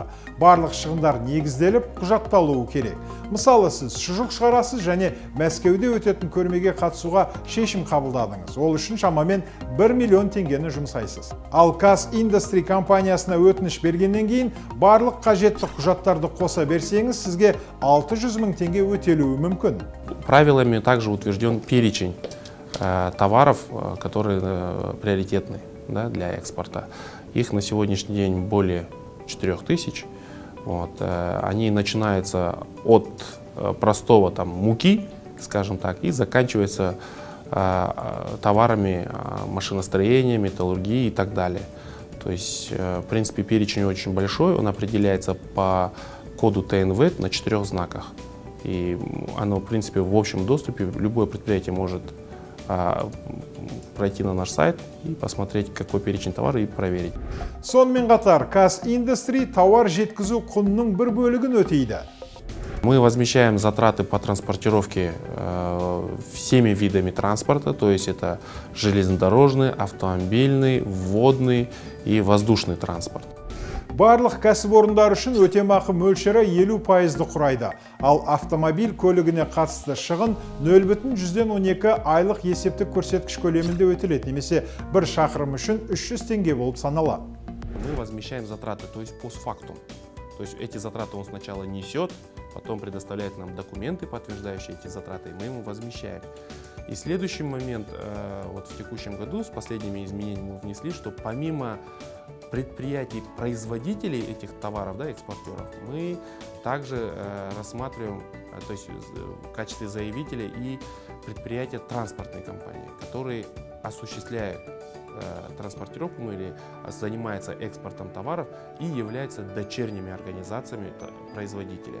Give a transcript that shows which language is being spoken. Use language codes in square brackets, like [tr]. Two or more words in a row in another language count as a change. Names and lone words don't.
[kk] Барлық шығындар негізделіп, құжатталуы керек. Мысалы, сіз шұжық шығарасыз және Мәскеуде өтетін көрмеге қатысуға шешім қабылдадыңыз. Ол үшін шамамен 1 миллион теңгені жұмсайсыз. Ал Индустрия компаниясына өтініш бергеннен кейін барлық қажетті құжаттарды қоса берсеңіз, сізге 600 мың теңге өтелуі мүмкін. [ru] Правилами также утвержден перечень товаров, которые приоритетны, да, для экспорта. Их на сегодняшний день более 4000. Они начинаются от простого муки, скажем так, и заканчиваются товарами машиностроения, металлургии и так далее. То есть, в принципе, перечень очень большой, он определяется по коду ТНВ на 4 знаках. И оно, в принципе, в общем доступе. Любое предприятие может пройти на наш сайт и посмотреть, какой перечень товара, и проверить. [kk] Сонымен қатар, Индустрия товар жеткізу құнының бір бөлігін өтейді. [ru] Мы возмещаем затраты по транспортировке всеми видами транспорта, то есть это железнодорожный, автомобильный, водный и воздушный транспорт. [kk] Барлық кәсіпорындар үшін өтемақы мөлшері 50%-ді құрайды, ал автомобиль көлігіне қатысты шығын 0,12 айлық есептік көрсеткіш көлемінде өтеледі, немесе бір шақырым үшін 300 теңге болып саналады. [ru] Мы возмещаем затраты, то есть постфактум. То есть эти затраты он сначала несет, потом предоставляет нам документы, подтверждающие эти затраты, и мы ему возмещаем. И следующий момент, вот в текущем году с последними изменениями мы внесли, что помимо предприятий-производителей этих товаров, да, экспортеров, мы также рассматриваем, то есть в качестве заявителя, и предприятия транспортной компании, которые осуществляют транспортировку или занимается экспортом товаров и являются дочерними организациями производителя.